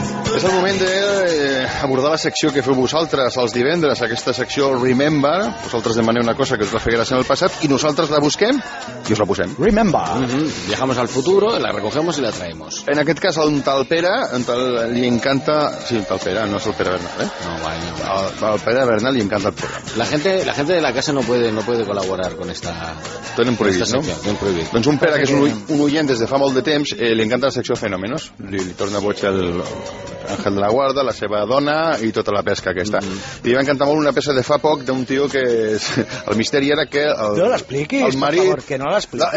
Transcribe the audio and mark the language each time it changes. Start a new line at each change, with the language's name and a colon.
Catalan: És el moment d'abordar la secció que feu vosaltres els divendres, aquesta secció Remember. Vosaltres demaneu una cosa que us la feia gràcia en el passat i nosaltres la busquem i us la posem. Remember.
Spanish: Viajamos al futuro, la recogemos y la traemos.
Catalan: En aquest cas, un tal Pere, li encanta... Sí, un tal Pere, no és el Pere Bernal, eh? No, guai, no. El Pere Bernal li encanta el programa.
Spanish: La gente de la casa no puede colaborar con esta...
Catalan: Tenen prohibit, no? Tenen prohibit. Doncs un Pere, que és un oient des de fa molt de temps, li encanta la secció Fenómenos. Li torna boig el... Àngel de la Guarda, la seva dona i tota la pesca aquesta. Li va encantar molt una peça de fa poc d'un tio que... El misteri era que... No l'expliquis, per favor, que no l'expliquis.